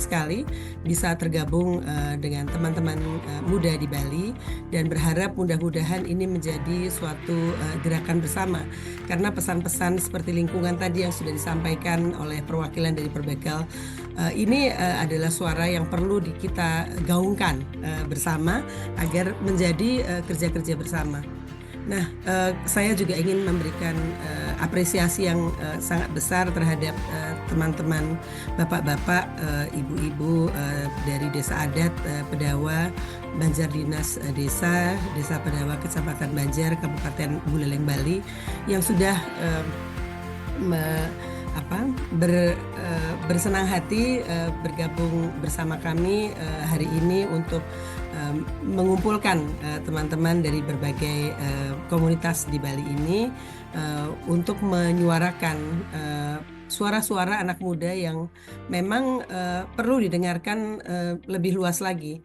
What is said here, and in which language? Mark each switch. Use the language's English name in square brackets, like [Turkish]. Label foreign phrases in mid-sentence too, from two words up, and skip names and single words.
[Indonesian] sekali bisa tergabung dengan teman-teman muda di Bali, dan berharap mudah-mudahan ini menjadi suatu gerakan bersama, karena pesan-pesan seperti lingkungan tadi yang sudah disampaikan oleh perwakilan dari Perbekal ini adalah suara yang perlu kita gaungkan bersama agar menjadi kerja-kerja bersama. Nah, saya juga ingin memberikan apresiasi yang sangat besar terhadap teman-teman, bapak-bapak, ibu-ibu dari Desa Adat Pedawa, Banjar Dinas Desa Pedawa, Kecamatan Banjar, Kabupaten Buleleng, Bali, yang sudah bersenang hati bergabung bersama kami hari ini untuk mengumpulkan teman-teman dari berbagai komunitas di Bali ini untuk menyuarakan suara-suara anak muda yang memang perlu didengarkan lebih luas lagi.